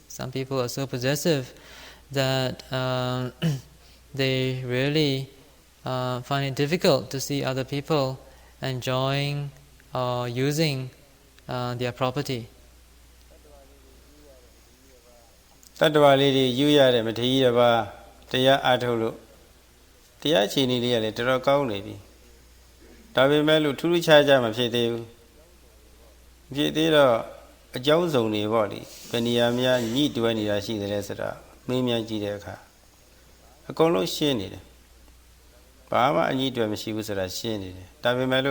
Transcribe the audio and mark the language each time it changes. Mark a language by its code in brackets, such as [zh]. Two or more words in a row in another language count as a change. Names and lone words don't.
[en] Some people are so possessive that they really find it difficult to see other people enjoying or using their property. Tattva li yu ya de mathi ya ba [my] တရားအားထုတ်လို့တရားအခြေအနေလေးကလည်းတော်တော်ကောင်းနေပြီဒါပေမဲ့လို့ထူးထူးခြားခြားမဖြစ်သေးဘူးဖြစ်သေးတော့အကြောင်းစုံတွေပေါ့လေဘယ်နေရာ များညှိတွဲနေတာရှိတယ်ဆိုတာမင်းများကြည့်တဲ့အခါအကုန်လုံးရှင်းနေတယ်ဘာမှအညှိတွဲမရှိဘူးဆိုတာရှင်းနေတယ်ဒါပေမဲ့